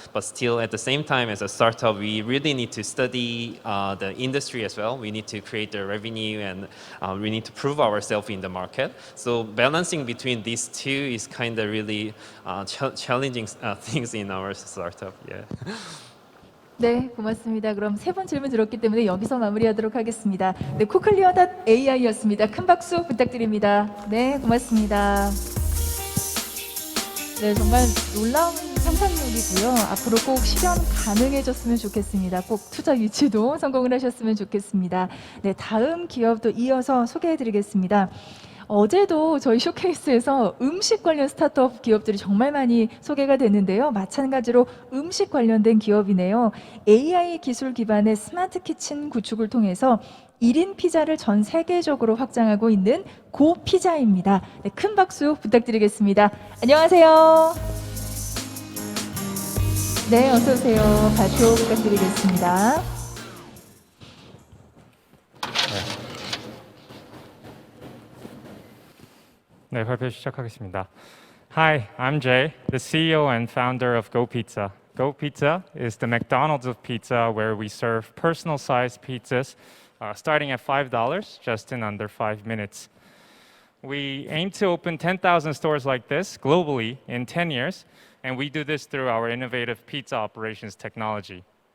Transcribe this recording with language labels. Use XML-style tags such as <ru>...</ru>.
<en>But still, at the same time, as a startup, we really need to study the industry as well. We need to create the revenue, and we need to prove ourselves in the market. So balancing between these two is kind of really challenging things in our startup. Yeah.</en> <ko>네, 고맙습니다. 그럼 세 번 질문 들었기 때문에 여기서 마무리하도록 하겠습니다. 네, 코클리어.ai였습니다. 큰 박수 부탁드립니다. 네, 고맙습니다. 네, 정말 놀라운 상상력이고요. 앞으로 꼭 실현 가능해졌으면 좋겠습니다. 꼭 투자 유치도 성공을 하셨으면 좋겠습니다. 네, 다음 기업도 이어서 소개해드리겠습니다. 어제도 저희 쇼케이스에서 음식 관련 스타트업 기업들이 정말 많이 소개가 됐는데요. 마찬가지로 음식 관련된 기업이네요. AI 기술 기반의 스마트 키친 구축을 통해서 1인 피자를 전 세계적으로 확장하고 있는 고피자입니다. 네, 큰 박수 부탁드리겠습니다. 안녕하세요. 네, 어서 오세요. 발표 부탁드리겠습니다. 네, 발표 시작하겠습니다.</ko> <en>Hi, I'm Jay, the CEO and founder of Go Pizza. Go Pizza is the McDonald's of pizza, where we serve personal-sized pizzas starting at $5 just in under 5 minutes. We aim to open 10,000 stores like this globally in 10 years, and we do this through our innovative pizza operations technology.</en>